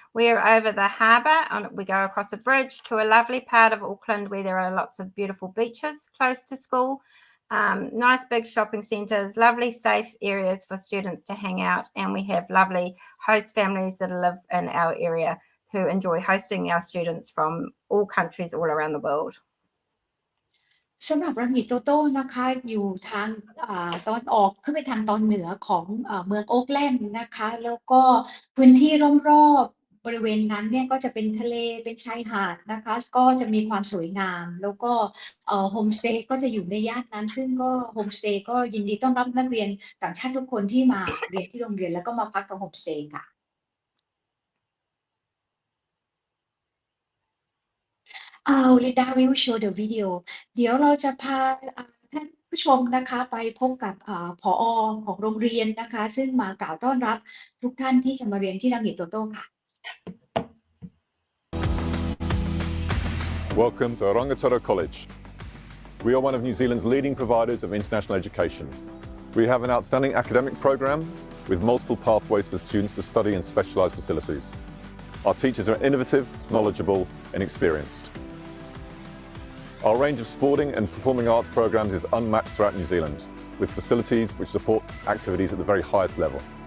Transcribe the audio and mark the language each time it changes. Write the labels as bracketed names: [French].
[English] We're over the harbour, and we go across a bridge to a lovely part of Auckland where there are lots of beautiful beaches close to school, nice big shopping centres, lovely safe areas for students to hang out, and we have lovely host families that live in our area who enjoy hosting our students from all countries all around the world. [Thai] สำหรับรังหิโตโต้นะคะอยู่ทางตอนออกขึ้นไปทางตอนเหนือของเมืองโอ๊กแลนด์นะคะแล้วก็พื้นที่รอบๆบริเวณนั้นเนี่ยก็จะเป็นทะเลเป็นชายหาดนะคะก็จะมีความสวยงามแล้วก็ โฮมสเตย์ก็จะอยู่ในย่านนั้นซึ่งก็โฮมสเตย์ก็ยินดีต้อนรับนักเรียนต่างชาติทุกคนที่มาเรียนที่โรงเรียนแล้วก็มาพักกับโฮมสเตย์ค่ะ [English] Linda will show the video [Thai] เดี๋ยวเราจะพาท่านผู้ชมนะคะไปพบกับผอ. ของโรงเรียนนะคะซึ่งมากล่าวต้อนรับทุกท่านที่จะมาเรียนที่รังหิโตโต้ค่ะ [English] Welcome to Rangitoto College. We are one of New Zealand's leading providers of international education. We have an outstanding academic programme with multiple pathways for students to study in specialised facilities. Our teachers are innovative, knowledgeable and experienced. Our range of sporting and performing arts programmes is unmatched throughout New Zealand, with facilities which support activities at the very highest level.